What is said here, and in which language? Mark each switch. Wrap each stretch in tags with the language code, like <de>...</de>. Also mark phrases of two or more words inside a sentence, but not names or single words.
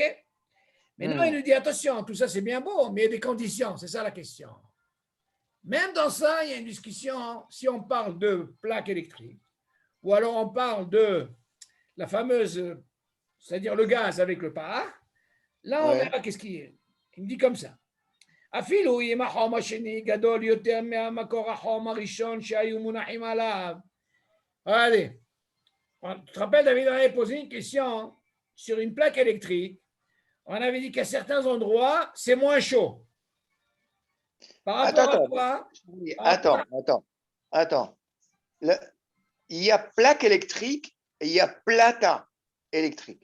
<fr>Maintenant, il nous dit, attention, tout ça c'est bien beau, mais il y a des conditions, c'est ça la question. Même dans ça, il y a une discussion, si on parle de plaque électrique, ou alors on parle de la fameuse, c'est-à-dire le gaz avec le par, là on verra qu'est-ce qu'il y a. Il me dit comme ça.</fr> <he>אפילו אם החום השני גדול יותר מהמקור החום הראשון שהיו מונחים עליו.</he> <fr>Allez, tu te rappelles, David, on avait posé une question sur une plaque électrique. On avait dit qu'à certains endroits, c'est moins chaud. Par rapport à quoi? Attends. Il y a plaque électrique et il y a plata électrique.</fr>